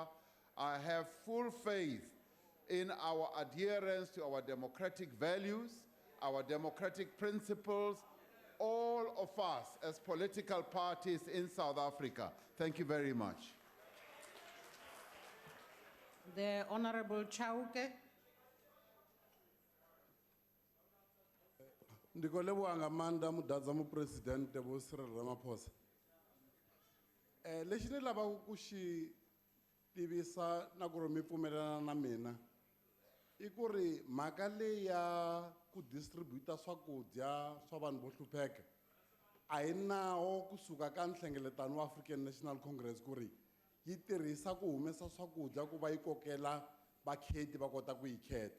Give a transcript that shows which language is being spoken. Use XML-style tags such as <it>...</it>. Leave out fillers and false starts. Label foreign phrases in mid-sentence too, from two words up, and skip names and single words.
<en>I have full faith in our adherence to our democratic values, our democratic principles, all of us as political parties in South Africa. Thank you very much. The Honourable Chauke.</en> <ve>Ndikoleboha ngamanda mudadza mupresidente vo Cyril Ramaphosa.</ve> <ts>Lexi ni lavaka ku xi tivisa na ku ri mi pfumelelana na mina i ku ri mhaka leyi ya ku distributa swakudya swa vanhu vo hlupheka a hi nawo kusuka ka nhlengeletano wa African National Congress ku ri yi tirhisa ku humesa swakudya ku va yi kokela vakheti va kota ku yi kheta.</ts>